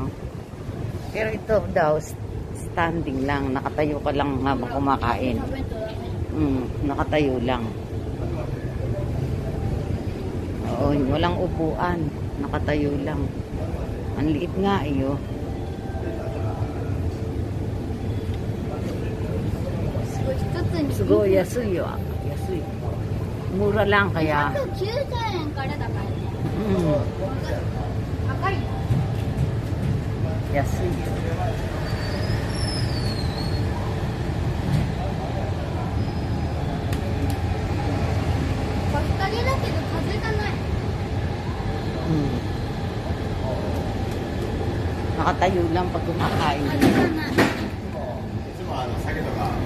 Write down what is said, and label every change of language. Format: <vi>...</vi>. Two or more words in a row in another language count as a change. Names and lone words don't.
<tl>Pero ito daw, standing lang. Nakatayo ka lang habang kumakain. Nakatayo lang. Oo, walang upuan. Nakatayo lang. Ang liit nga iyo.</tl> <ja>すごい安いよ. Yasui.</ja> <tl>Mura lang kaya.</tl> <ja>190 円からだからね。高い。安いよ。日陰だけど風がない。</ja> <tl>Nakatayo lang pag kumakain.</tl> <ja>風がない。</ja>